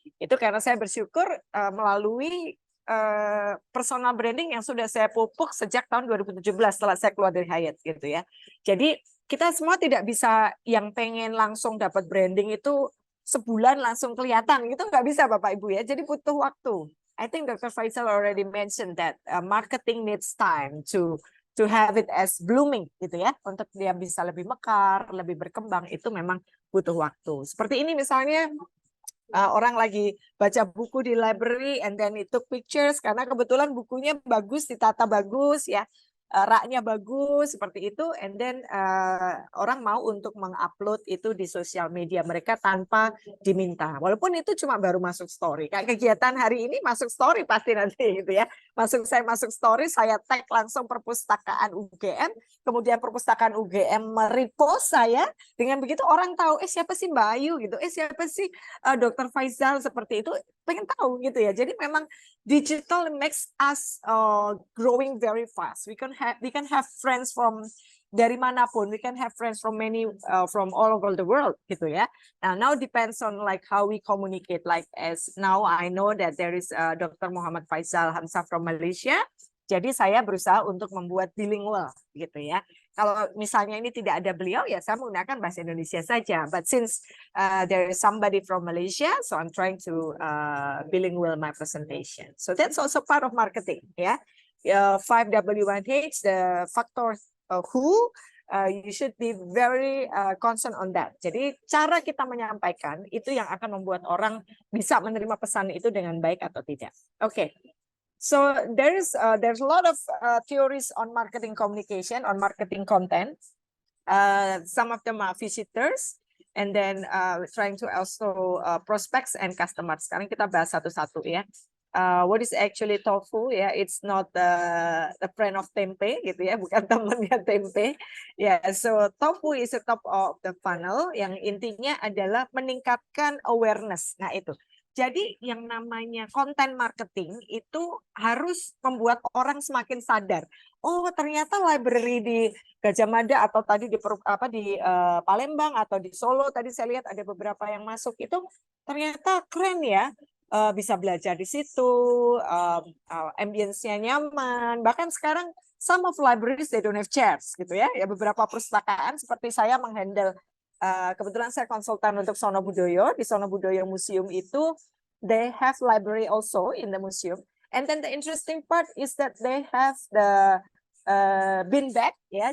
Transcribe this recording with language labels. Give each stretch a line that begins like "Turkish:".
Indonesian: Itu karena saya bersyukur melalui personal branding yang sudah saya pupuk sejak tahun 2017 setelah saya keluar dari Hyatt, gitu ya. Jadi kita semua tidak bisa yang pengen langsung dapat branding itu sebulan langsung kelihatan, gitu nggak bisa Bapak Ibu ya. Jadi butuh waktu.
English: I think Dr. Faisal already mentioned that marketing needs time to have it as blooming,
Indonesian: gitu ya. Untuk dia bisa lebih mekar, lebih berkembang, itu memang butuh waktu. Seperti ini misalnya, orang lagi baca buku di library
English: and then it took pictures
Indonesian: karena kebetulan bukunya bagus, ditata bagus, ya, raknya bagus seperti itu,
English: and then
Indonesian: orang mau untuk mengupload itu di sosial media mereka tanpa diminta, walaupun itu cuma baru masuk story. Kayak kegiatan hari ini masuk story pasti nanti, gitu ya. Saya masuk story, saya tag langsung Perpustakaan UGM, kemudian Perpustakaan UGM merepost saya, dengan begitu orang tahu, siapa sih Mbak Ayu, gitu, siapa sih Dr. Faisal, seperti itu, pengen tahu, gitu ya. Jadi memang
English: digital makes us growing very fast. We can have friends from
Indonesian: dari manapun.
English: We can have friends from from all over the world, gitu ya. Now depends on like how we communicate. Like as now I know that there is Dr. Muhammad Faisal Hamzah from Malaysia.
Indonesian: Jadi saya berusaha untuk membuat bilingual, gitu ya. Kalau misalnya ini tidak ada beliau, ya saya menggunakan bahasa Indonesia saja.
English: But since there is somebody from Malaysia, so I'm trying to bilingual my presentation. So that's also part of marketing, ya. 5W1H, the factor who, you should be very concerned on that.
Indonesian: Jadi cara kita menyampaikan itu yang akan membuat orang bisa menerima pesan itu dengan baik atau tidak. Oke.
English: So there's a lot of theories on marketing communication, on marketing content. Some of them are visitors, and then trying to also prospects and customers.
Indonesian: Sekarang kita bahas satu-satu, ya.
English: What is actually tofu? Ya, it's not the friend of tempe, gitu ya,
Indonesian: bukan temannya tempe.
English: Ya, so tofu is the top of the funnel,
Indonesian: yang intinya adalah meningkatkan awareness. Nah itu. Jadi yang namanya konten marketing itu harus membuat orang semakin sadar. Oh, ternyata library di Gadjah Mada atau tadi di Palembang atau di Solo, tadi saya lihat ada beberapa yang masuk itu ternyata keren ya. Bisa belajar di situ, ambience-nya nyaman. Bahkan sekarang
English: some of libraries they don't have chairs, gitu ya.
Indonesian: Ya beberapa perpustakaan seperti saya menghandle. Kebetulan saya konsultan untuk Sono Budoyo. Di Sono Budoyo Museum itu,
English: they have library also in the museum. And then the interesting part is that they have the bean bag, ya.